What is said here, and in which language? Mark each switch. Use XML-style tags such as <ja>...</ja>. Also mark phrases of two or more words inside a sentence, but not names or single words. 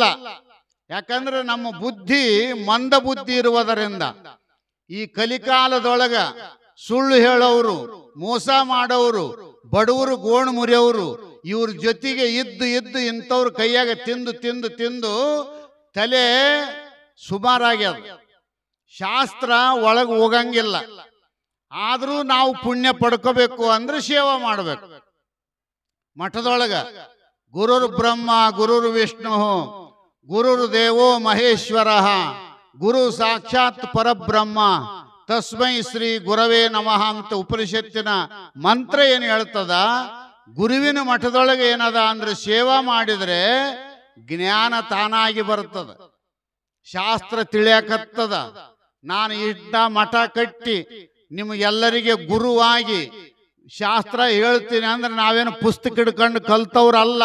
<kn>ಯಾಕಂದ್ರೆ ನಮ್ಮ ಬುದ್ಧಿ ಮಂದ ಬುದ್ಧಿ ಇರುವುದರಿಂದ ಈ ಕಲಿಕಾಲದೊಳಗ ಸುಳ್ಳು ಹೇಳೋರು, ಮೋಸ ಮಾಡೋರು, ಬಡವರು ಗೋಣು ಮುರಿಯೋರು ಇವ್ರ ಜೊತೆಗೆ ಇದ್ದು ಇಂಥವ್ರ ಕೈಯಾಗ ತಿಂದು ತಲೆ ಸುಮಾರಾಗ್ಯದ. ಶಾಸ್ತ್ರ ಒಳಗೆ ಹೋಗಂಗಿಲ್ಲ. ಆದ್ರೂ ನಾವು ಪುಣ್ಯ ಪಡ್ಕೋಬೇಕು ಅಂದ್ರೆ ಸೇವಾ ಮಾಡಬೇಕು.</kn> <sa>ಮಠದೊಳಗ ಗುರುರ್ ಬ್ರಹ್ಮ ಗುರುರ್ ವಿಷ್ಣು ಗುರುರ್ ದೇವೋ ಮಹೇಶ್ವರ ಗುರು ಸಾಕ್ಷಾತ್ ಪರಬ್ರಹ್ಮ ತಸ್ಮೈ ಶ್ರೀ ಗುರವೇ ನಮಃ</sa> <kn>ಅಂತ ಉಪನಿಷತ್ತಿನ ಮಂತ್ರ ಏನು ಹೇಳ್ತದ. ಗುರುವಿನ ಮಠದೊಳಗೆ ಏನದ ಅಂದ್ರೆ ಸೇವಾ ಮಾಡಿದ್ರೆ ಜ್ಞಾನ ತಾನಾಗಿ ಬರ್ತದ, ಶಾಸ್ತ್ರ ತಿಳಿಯಕತ್ತದ. ನಾನು ಇಷ್ಟ ಮಠ ಕಟ್ಟಿ ನಿಮಗೆಲ್ಲರಿಗೆ ಗುರುವಾಗಿ ಶಾಸ್ತ್ರ ಹೇಳ್ತೀನಿ ಅಂದ್ರೆ ನಾವೇನು ಪುಸ್ತಕ ಹಿಡ್ಕೊಂಡು ಕಲ್ತವ್ರಲ್ಲ.</kn>